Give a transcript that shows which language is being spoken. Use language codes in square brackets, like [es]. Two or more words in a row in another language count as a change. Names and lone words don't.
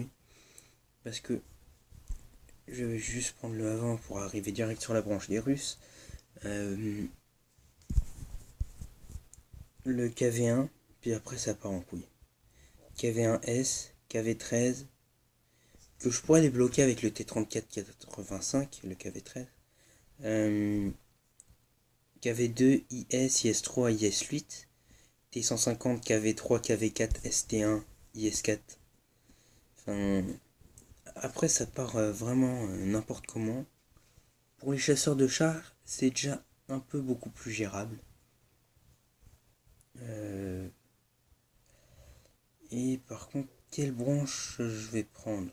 [fr] Parce que je vais juste prendre le avant pour arriver direct sur la branche des Russes. Le KV1, puis après ça part en couille. KV1S, KV13, que je pourrais débloquer avec le T3485, le KV13. KV2, IS, IS3, IS8, T150, KV3, KV4, ST1, IS4. Enfin, après ça part vraiment n'importe comment. Pour les chasseurs de chars, c'est déjà un peu beaucoup plus gérable. Et par contre, quelle branche je vais prendre?